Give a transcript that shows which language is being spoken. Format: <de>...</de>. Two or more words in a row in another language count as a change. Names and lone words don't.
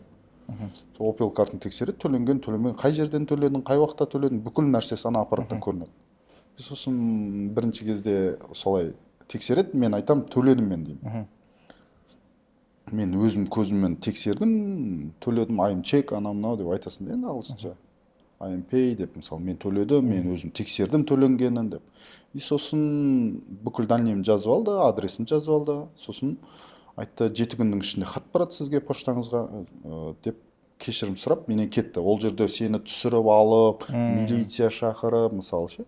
<kk>Сол Opel картын тексереді, төленген, төлемеген, қай жерден төледің, қай уақытта төледің, бүкіл нәрсесі ана аппараттан көрінеді. Сосын бірінші кезде солай тексереді, мен айтам, төледім мен деймін. Мен өзім көзіммен тексердім, төледім,</kk> <en>I'm check,</en> <kk>анау деп айтасың да енді ағылшынша.</kk> <en>I'm pay</en> <kk>деп, мысалы, мен төледім, мен өзім тексердім төленгенін деп. И сосын бүкіл дальныйын жазып алды, адресін жазып алды. Сосын айтты, 7 күннің ішінде хат барады сізге поштаңызға деп кешірім сұрап, менен кетті. Ол жерде сені түсіріп алып, милиция шақырып, мысалы ше.</kk>